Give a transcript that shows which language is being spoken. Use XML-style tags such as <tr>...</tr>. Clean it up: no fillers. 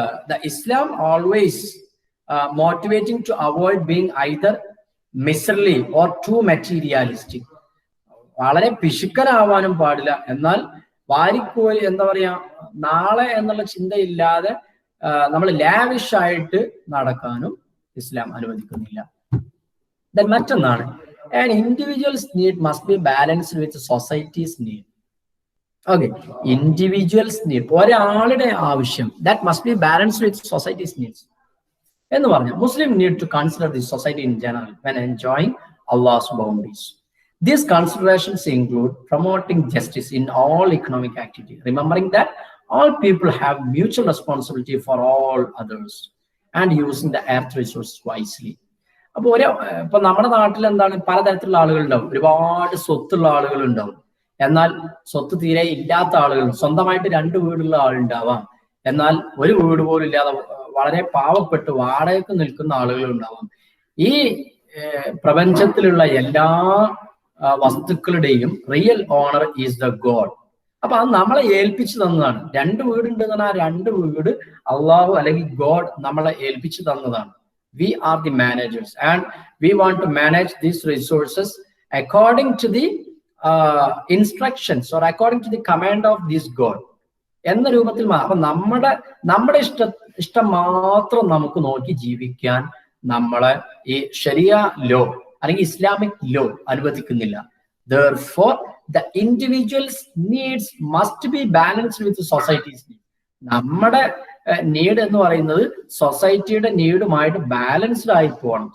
<en>The Islam always motivating to avoid being either miserly or too materialistic.</en> <ml>വളരെ പിശുക്കനാവാനും പാടില്ല, എന്നാൽ വാരിക്കോരി എന്താ പറയാ, നാളെ എന്നുള്ള ചിന്തയില്ലാതെ നമ്മൾ ലാവിഷ് ആയിട്ട് നടക്കാനും ഇസ്ലാം അനുവദിക്കുന്നില്ല. മറ്റൊന്നാണ്,</ml> <en>an individual's need must be balanced with society's need. Okay, individual's need,</en> <ml>ഒരാളുടെ ആവശ്യം,</ml> <en>that must be balanced with society's needs.</en> <ml>എന്ന് പറഞ്ഞാൽ</ml> <en>Muslim need to consider the society in general when enjoying Allah's boundaries. These considerations include promoting justice in all economic activity, remembering that all people have mutual responsibility for all others, and using the earth resources wisely.</en> <ml>അപ്പൊ ഇപ്പൊ നമ്മുടെ നാട്ടിൽ എന്താണ്, പലതരത്തിലുള്ള ആളുകളുണ്ടാവും, ഒരുപാട് സ്വത്തുള്ള ആളുകളുണ്ടാവും, എന്നാൽ സ്വത്ത് തീരെ ഇല്ലാത്ത ആളുകൾ, സ്വന്തമായിട്ട് 2 വീടുള്ള ആളുണ്ടാവാം, എന്നാൽ ഒരു വീട് പോലും ഇല്ലാതെ വളരെ പാവപ്പെട്ട് വാടകയ്ക്ക് നിൽക്കുന്ന ആളുകൾ ഉണ്ടാവാം. ഈ പ്രപഞ്ചത്തിലുള്ള എല്ലാ വസ്തുക്കളുടെയും</ml> <en>Real owner is the God.</en> <ml>അപ്പൊ അത് നമ്മളെ ഏൽപ്പിച്ചു തന്നതാണ്. 2 വീടുണ്ട് എന്ന് പറഞ്ഞാൽ ആ 2 വീട് അള്ളാഹു അല്ലെങ്കിൽ ഗോഡ് നമ്മളെ ഏൽപ്പിച്ചു തന്നതാണ്.</ml> <en>We are the managers and we want to manage these resources according to the instructions or according to the command of this God</en> <ml>എന്ന രൂപത്തിൽ. അപ്പൊ നമ്മുടെ ഇഷ്ടം മാത്രം നമുക്ക് നോക്കി ജീവിക്കാൻ നമ്മളെ ഈ ശരിയ ലോ അല്ലെങ്കിൽ ഇസ്ലാമിക് ലോ അനുവദിക്കുന്നില്ല.</ml> <en>Therefore the individual's needs must be balanced with the society's needs.</en> <ml>നമ്മുടെ നീഡ് എന്ന് പറയുന്നത് സൊസൈറ്റിയുടെ നീഡുമായിട്ട് ബാലൻസ്ഡ് ആയി പോകണം.</ml>